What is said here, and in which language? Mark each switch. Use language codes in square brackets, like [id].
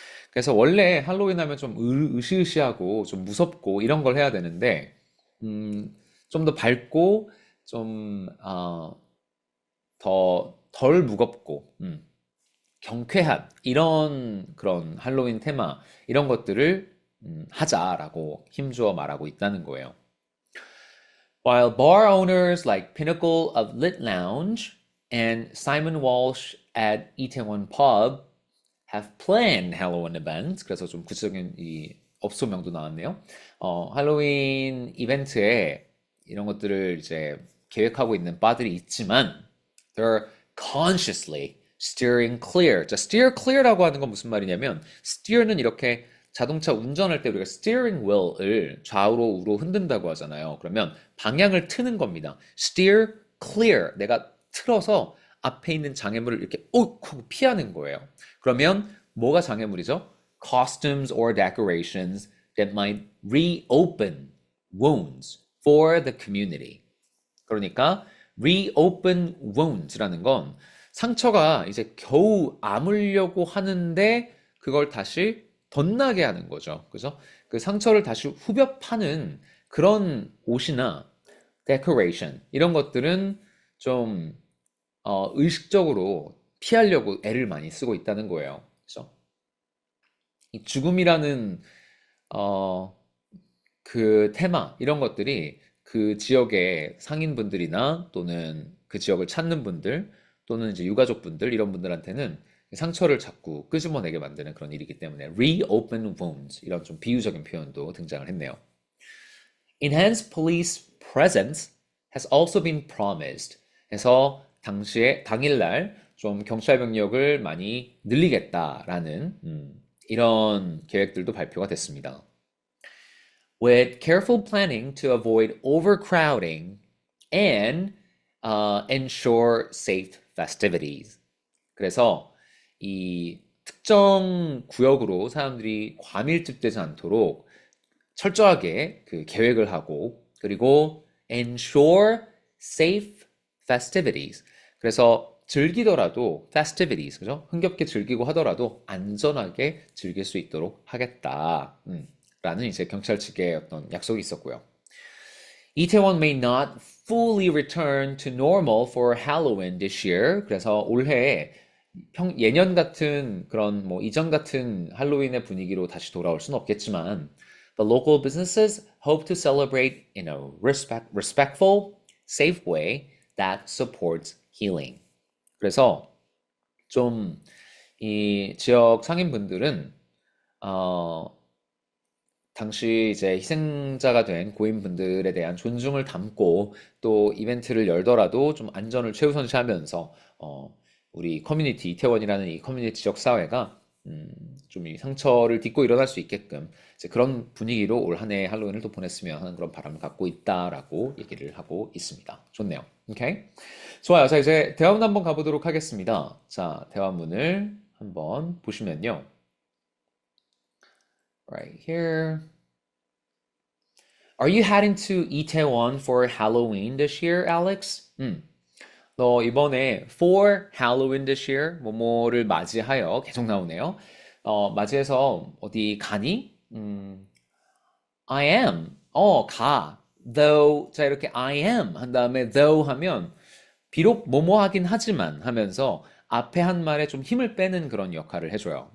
[ko] 그래서 원래 할로윈 하면 좀 으시으시하고 좀 무섭고 이런 걸 해야 되는데 좀 더 밝고 좀 더 덜 무겁고 경쾌한 이런 그런 할로윈 테마 이런 것들을 하자라고 힘주어 말하고 있다는 거예요. [en] While bar owners like Pinnacle of Lit Lounge and Simon Walsh at Itaewon Pub have planned Halloween events. [ko] 그래서 좀 구체적인 이 업소명도 나왔네요. 할로윈 이벤트에 이런 것들을 이제 계획하고 있는 바들이 있지만 [en] they're consciously steering clear. [ko] 자, steer clear라고 하는 건 무슨 말이냐면 steer는 이렇게 자동차 운전할 때 우리가 steering wheel을 좌우로 우로 흔든다고 하잖아요. 그러면 방향을 트는 겁니다. [en] steer clear. [ko] 내가 틀어서 앞에 있는 장애물을 이렇게 욱 하고 피하는 거예요. 그러면 뭐가 장애물이죠? [en] Costumes or decorations that might reopen wounds for the community. [ko] 그러니까 reopen wounds라는 건 상처가 이제 겨우 아물려고 하는데 그걸 다시 덧나게 하는 거죠. 그죠? 그 상처를 다시 후벼 파는 그런 옷이나 decoration 이런 것들은 좀 의식적으로 피하려고 애를 많이 쓰고 있다는 거예요. 그죠? 이 죽음이라는 그 테마 이런 것들이 그 지역의 상인분들이나 또는 그 지역을 찾는 분들 또는 이제 유가족분들 이런 분들한테는 상처를 자꾸 끄집어내게 만드는 그런 일이기 때문에 reopen wounds 이런 좀 비유적인 표현도 등장을 했네요. [en] Enhanced police presence has also been promised. [ko] 해서 당일날 좀 경찰 병력을 많이 늘리겠다라는 이런 계획들도 발표가 됐습니다. [en] With careful planning to avoid overcrowding and ensure safe festivities. [ko] 그래서 이 특정 구역으로 사람들이 과밀집되지 않도록 철저하게 그 계획을 하고 그리고 [en] ensure safe festivities. [ko] 그래서 즐기더라도 festivities, 그죠? 흥겹게 즐기고 하더라도 안전하게 즐길 수 있도록 하겠다. 라는 이제 경찰 측의 어떤 약속이 있었고요. Itaewon may not fully return to normal for Halloween this year. 그래서 올해 예년 같은 그런 뭐 이전 같은 할로윈의 분위기로 다시 돌아올 수는 없겠지만 [en] the local businesses hope to celebrate in a respectful, safe way that supports healing. [ko] 그래서 좀 이 지역 상인분들은 당시 이제 희생자가 된 고인분들에 대한 존중을 담고 또 이벤트를 열더라도 좀 안전을 최우선시하면서 우리 커뮤니티 이태원이라는 이 커뮤니티 지역 사회가 좀 이 상처를 딛고 일어날 수 있게끔 이제 그런 분위기로 올 한 해 할로윈을 또 보냈으면 하는 그런 바람을 갖고 있다라고 얘기를 하고 있습니다. 좋네요. 오케이. 좋아요. 자, 이제 대화문 한번 가보도록 하겠습니다. 자, 대화문을 한번 보시면요. [en] Right here. Are you heading to Itaewon for Halloween this year, Alex? [ko] 너 이번에 [en] for Halloween this year [ko] 뭐뭐를 맞이하여 계속 나오네요. 맞이해서 어디 가니? [en] I am. [ko] 가. Though 자 이렇게 I am 한 다음에 though 하면 비록 뭐뭐 하긴 하지만 하면서 앞에 한 말에 좀 힘을 빼는 그런 역할을 해줘요.